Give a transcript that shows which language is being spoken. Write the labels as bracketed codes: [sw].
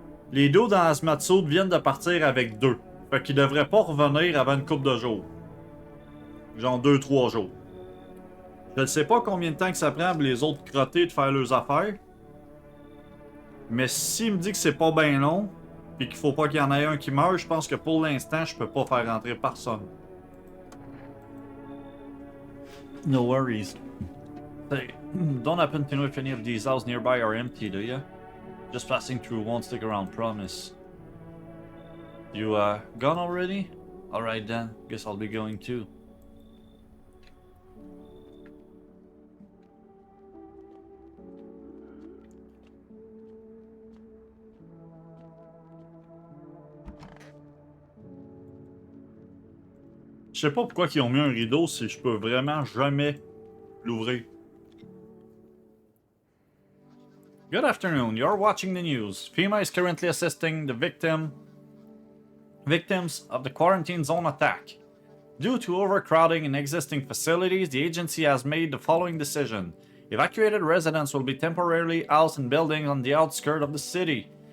[fr] Les deux dans Hazmat viennent de partir avec deux. Fait qu'ils devraient pas revenir avant une couple de jours. Genre 2-3 jours. Je ne sais pas combien de temps que ça prend pour les autres crottés de faire leurs affaires. Mais s'il me dit que c'est pas bien long, pis qu'il faut pas qu'il y en ait un qui meure, je pense que pour l'instant, je peux pas faire rentrer personne. [en] No worries. Hey, don't happen to know if any of these houses nearby are empty, do you? Just passing through, won't stick around, promise. You, gone already? Alright then, guess I'll be going too. [fr] sais pas pourquoi ils ont mis un rideau si je peux vraiment jamais l'ouvrir. [en] Good afternoon, you're watching the news. FEMA is currently assisting the victims of the quarantine zone attack. Due to overcrowding in existing facilities, the agency has made the following decision. Evacuated residents will be temporarily housed in buildings on the outskirts of the city.